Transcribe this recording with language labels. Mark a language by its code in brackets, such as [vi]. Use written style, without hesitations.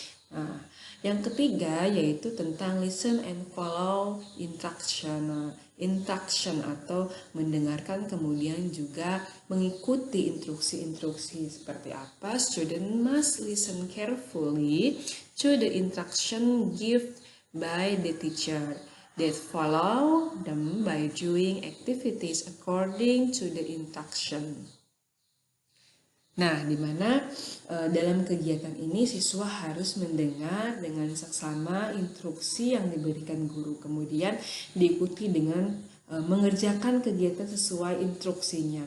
[id] Nah, yang ketiga yaitu tentang [en] listen and follow instruction [id] atau mendengarkan kemudian juga mengikuti instruksi-instruksi seperti apa. [en] Student must listen carefully to the instruction given by the teacher, that follow them by doing activities according to the instruction. [id] Nah, di mana dalam kegiatan ini siswa harus mendengar dengan seksama instruksi yang diberikan guru, kemudian diikuti dengan mengerjakan kegiatan sesuai instruksinya.